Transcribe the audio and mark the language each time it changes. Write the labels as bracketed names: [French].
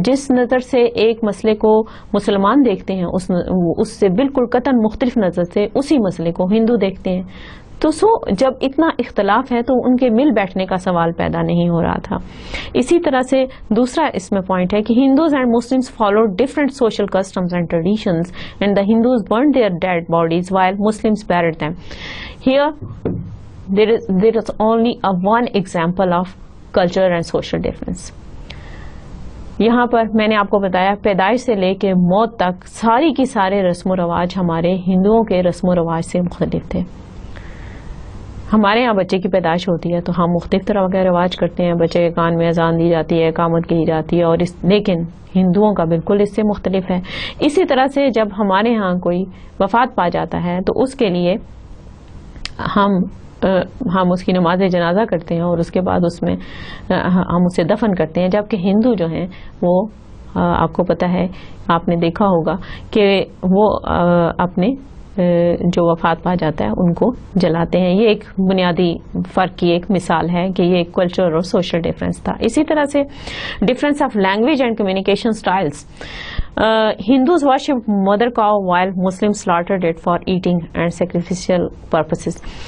[Urdu] جس نظر سے ایک مسئلے کو مسلمان دیکھتے ہیں اس سے بالکل قطعاً مختلف نظر سے اسی مسئلے کو ہندو دیکھتے ہیں. تو جب اتنا اختلاف ہے تو ان کے مل بیٹھنے کا سوال پیدا نہیں ہو رہا تھا. اسی طرح سے دوسرا اس میں پوائنٹ ہے کہ [English] Hindus and Muslims follow different social customs and traditions and the Hindus burn their dead bodies while Muslims buried them. Here there is only one example of cultural and social difference. [Urdu] یہاں پر میں نے آپ کو بتایا پیدائش سے لے کے موت تک ساری کی سارے رسم و رواج ہمارے ہندوؤں کے رسم و رواج سے مختلف تھے. ہمارے یہاں بچے کی پیدائش ہوتی ہے تو ہم مختلف طرح کے رواج کرتے ہیں، بچے کے کان میں اذان دی جاتی ہے، اقامت کی جاتی ہے، اور لیکن ہندوؤں کا بالکل اس سے مختلف ہے. اسی طرح سے جب ہمارے ہاں کوئی وفات پا جاتا ہے تو اس کے لیے ہم اس کی نماز جنازہ کرتے ہیں اور اس کے بعد اس میں ہم اسے دفن کرتے ہیں. جبکہ ہندو جو ہیں وہ آپ کو پتہ ہے، آپ نے دیکھا ہوگا کہ وہ اپنے جو وفات پا جاتا ہے ان کو جلاتے ہیں. یہ ایک بنیادی فرق کی ایک مثال ہے کہ یہ ایک کلچر اور سوشل ڈفرینس تھا. اسی طرح سے [English] Difference of language and communication styles. Hindus worship mother cow while Muslims slaughtered it for eating and sacrificial purposes.